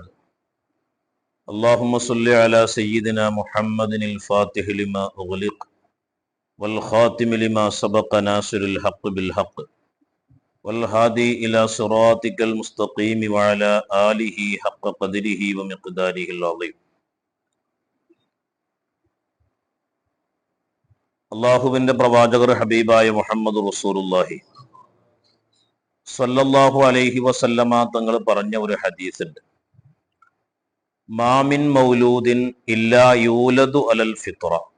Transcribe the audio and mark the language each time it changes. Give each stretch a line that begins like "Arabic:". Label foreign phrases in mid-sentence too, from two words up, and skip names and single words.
Arabic: اللهم صل على سيدنا محمد الفاتح لما أغلق والخاتم لما سبق ناصر الحق بالحق والهادي إلى صراطك المستقيم وعلى آله حق قدره ومقداره العظيم.
Malayalam: അള്ളാഹുവിന്റെ പ്രവാചകർ ഹബീബായ
Arabic: محمد رسول الله صلى الله عليه وسلم
Malayalam: തങ്ങൾ പറഞ്ഞ ഒരു ഹദീസ് ഉണ്ട്.
Arabic: ما من مولود إلا يولد على الفطرة.